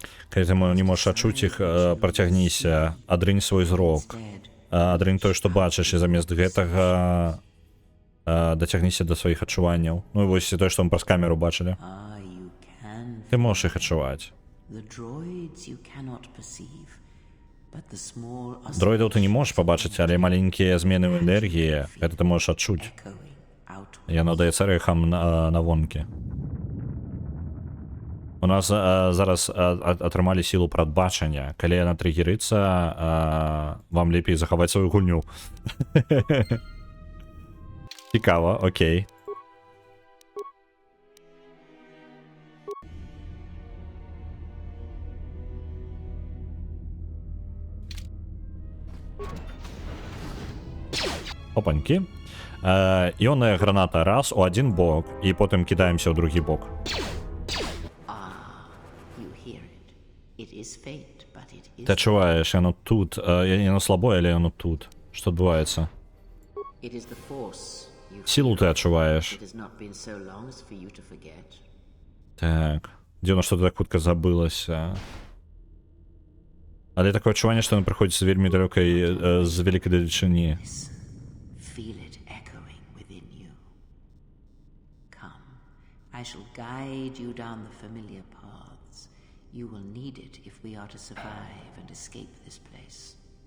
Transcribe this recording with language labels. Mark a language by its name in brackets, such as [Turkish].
[Belarusian] Калі ты не можаш адчуць іх, працягніся, адрынь свой зрок. Адрынь тое, што бачыш, і замест гэтага дацягніся да сваіх адчуванняў. Ну і вось тое, што мы праз камеру бачылі. [English] Ah, you can. [Belarusian] Ты можаш іх адчуваць. [English] The droids you cannot perceive, but the small [Belarusian] Дроідаў ты не можаш пабачыць, але маленькія змены ў энергіі, гэта ты можаш адчуць. [English] echoing outward. [Belarusian] Яно даецца рэхам на вонкі. У нас зараз атрымалі сілу прадбачання. Калі яна триггерыцца, вам лепей захаваць сваю гульню. Цікава, окей. Опанькі. Іонная граната раз у адзін бок, і потым кідаемся ў другі бок. [English] You hear it. It is fate, but it is. [Belarusian] Ты адчуваеш, яно тут. Яно слабое, але яно тут. Што адбываецца? [English] It is the force. You [Belarusian] Сілу ты адчуваеш. [English] It has not been so long as for you to forget. [Belarusian] Так. Дзіўна, што ты так хутка забылася. Але такое адчуванне, што яно прыходзіць з вельмі далёкай, з вялікай далечыні. [English] Listen. Feel it echoing within you. Come. I shall guide you down the familiar paths. You will need it if we are to survive and escape this place.